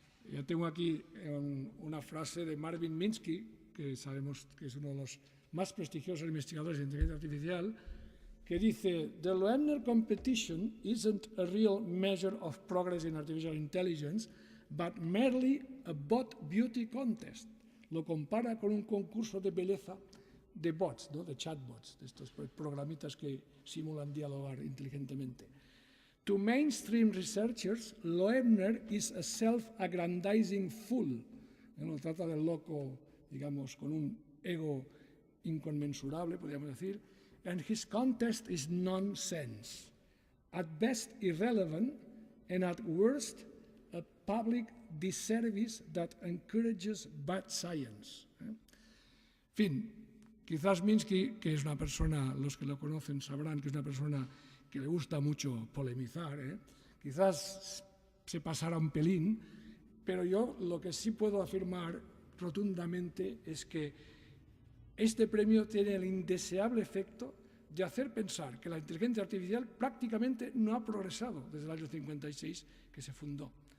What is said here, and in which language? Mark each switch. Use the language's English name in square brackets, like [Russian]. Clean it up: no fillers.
[Spanish] Yo tengo aquí una frase de Marvin Minsky, que sabemos que es uno de los más prestigiosos investigadores de inteligencia artificial, que dice: [English] "The Loebner competition isn't a real measure of progress in artificial intelligence, but merely a bot beauty contest." [Spanish] Lo compara con un concurso de belleza de bots, ¿no? De chatbots, de estos programitas que simulan dialogar inteligentemente. [English] To mainstream researchers, Loebner is a self-aggrandizing fool. [Spanish] No trata del loco, digamos, con un ego inconmensurable, podríamos decir. [English] And his contest is nonsense. At best irrelevant, and at worst a public disservice that encourages bad science. [Spanish] En fin, quizás Minsky, que es una persona, los que lo conocen sabrán que es una persona que le gusta mucho polemizar, quizás se pasara un pelín, pero yo lo que sí puedo afirmar rotundamente es que este premio tiene el indeseable efecto de hacer pensar que la inteligencia artificial prácticamente no ha progresado desde el año 56 que se fundó.